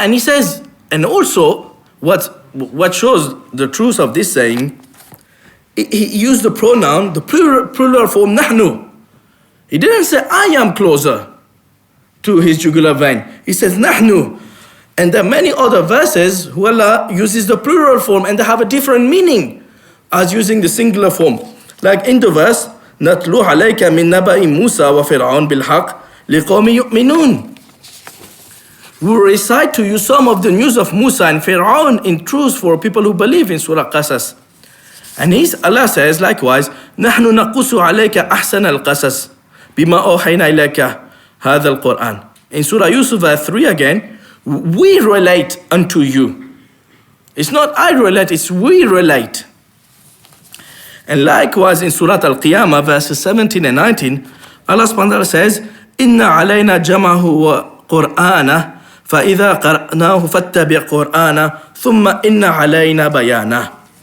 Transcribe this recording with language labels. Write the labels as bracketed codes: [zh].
[en] And he says, and also, what shows the truth of this saying, he used the pronoun, the plural form, nahnu. He didn't say, I am closer to his jugular vein. He says, nahnu. And there are many other verses who Allah uses the plural form and they have a different meaning as using the singular form. Like in the verse, [ar] نَتْلُو عَلَيْكَ مِن نَبَإِ مُوسَى وَفِرْعَوْنَ بِالْحَقِّ لِقَوْمِ يُؤْمِنُونَ. [en] We recite to you some of the news of Musa and Fir'aun in truth for people who believe in Surah Qasas. And Allah says likewise, [ar] نَحْنُ نَقُصُ عَلَيْكَ أَحْسَنَ الْقَصَصِ بِمَا أَوْحَيْنَا إِلَيْكَ هَذَا الْقُرْآنِ. [en] In Surah Yusuf verse 3 again, we relate unto you. It's not I relate, it's we relate. And likewise in Surah Al-Qiyamah verses 17 and 19, Allah subhanahu wa ta'ala says, [ar] إِنَّ عَلَيْنَا جَمَعَهُ وَقُرْآنَهُ فَإِذَا قَرْأْنَاهُ فَاتَّبِعْ قُرْآنَهُ ثُمَّ إِنَّ عَلَيْنَا بَيَانَهُ.